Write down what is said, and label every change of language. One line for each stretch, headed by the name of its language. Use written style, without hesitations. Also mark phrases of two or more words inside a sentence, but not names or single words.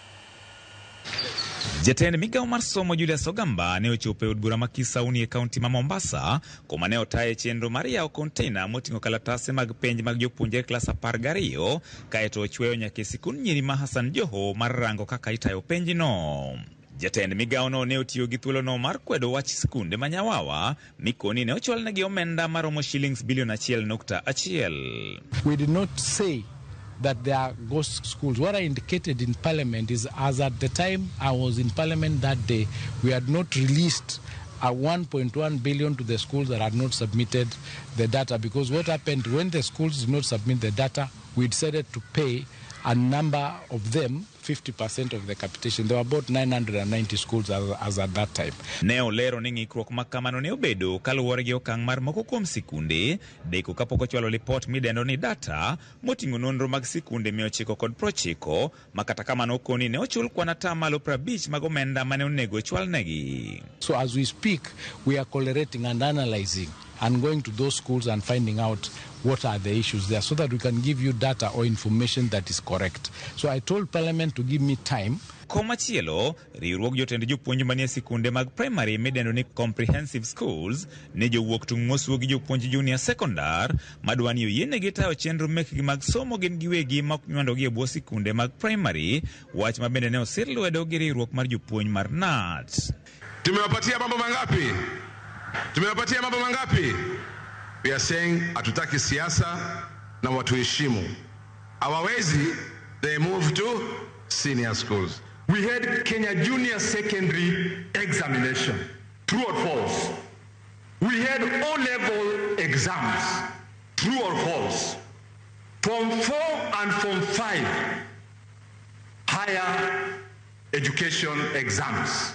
Luo (Kenya and Tanzania): Jatend migawo mar somo Julius Ogamba ne ochopo e od bura ma Kisauni e kaunti ma Mombasa kuma ne otaye chenro mar yawo container moting'o kalatase mag penj mag jopuonjre klas 12 kaeto ochweyo nyaka e sikund nyiri ma Hassan Joho mar rango kaka itayo penjno. Jatend migawo no ne otiyo gi thuolono mar kwedo wach sikunde ma nyawawa mikoni ne ochwalnegi omenda maromo shillings bilion 1.1.
English: We did not say that there are ghost schools. What I indicated in Parliament is, as at the time I was in Parliament that day, we had not released a 1.1 billion to the schools that had not submitted the data, because what happened when the schools did not submit the data, we decided to pay a number of them 50% of the capitation. There were about 990 schools as at that time.
Luo (Kenya and Tanzania): Neo lero ni ng'ikruok makamano ne obedo kaluwore gi okang' mar moko kuom sikunde deko kapok ochwalo report midendo ni data moting'o nonro mag sikunde 990 makata kamano okoni ne ochul kwan atamalo 50 mag omenda mane onego ochwalnegi.
English: So as we speak, we are collating and analyzing and going to those schools and finding out what are the issues there so that we can give you data or information that is correct. So I told Parliament to give me time.
Luo (Kenya and Tanzania): Komachielo, riwruok jotend jopuonj manie sikunde mag primary midendo ni
English: comprehensive schools
Luo (Kenya and Tanzania): ne jowuok tung' mosuo gi jopuonj
English: junior secondary
Luo (Kenya and Tanzania): madwani oyienegi tayo chenro mekgi mag somo gin giwegi ma ok nywandogi e bwo sikunde mag primary, wach ma bende ne osir lwedo gi riwruok mar jopuonj mar NAT.
Swahili: Tumewapatia mambo mangapi? Tumewapatia mambo mangapi?
English: We are saying
Swahili: hatutaki siasa na watuheshimu. Hawawezi,
English: they move to senior schools. We had Kenya Junior Secondary examination. True or false? We had O-level exams. True or false? Form 4 and Form 5 higher education exams.